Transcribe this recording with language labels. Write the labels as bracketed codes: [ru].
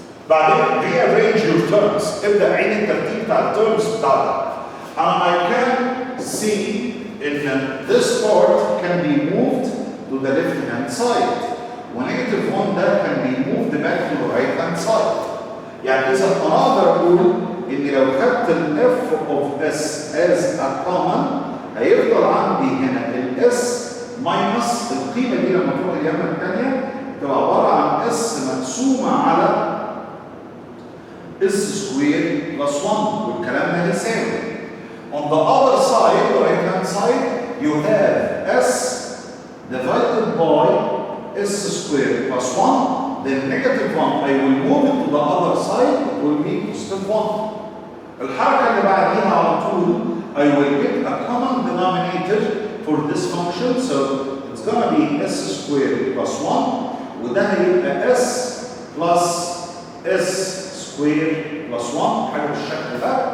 [ar] بعدين [en] rearrange your terms. [ar] ابدأ عين الترتيب بتاع الترمز بتاعتك. [en] And I can see in this part can be moved to the left hand side. [ar] ونيجاتيف 1 ده [en] can be moved back to the right hand side. [ar] إذا أنا أقدر أقول إن لو خدت ال [en] f of s as a common [ar] هيفضل عندي هنا ال s minus القيمة دي لما تروح اليمة الثانية تبقى عبارة عن s مقسومة على [en] s squared plus 1 [ar] والكلام ده هيساوي. [en] On the other side, the right hand side, you have s divided by s squared plus 1. Then negative 1, I will move it to the other side, it will be positive 1. [ar] الحركة اللي بعديها على طول [en] I will get a common denominator for this function, so it's gonna be s squared plus 1 [ar] وده هيبقى [en] s plus s squared plus 1 [ar] حاجة بالشكل ده.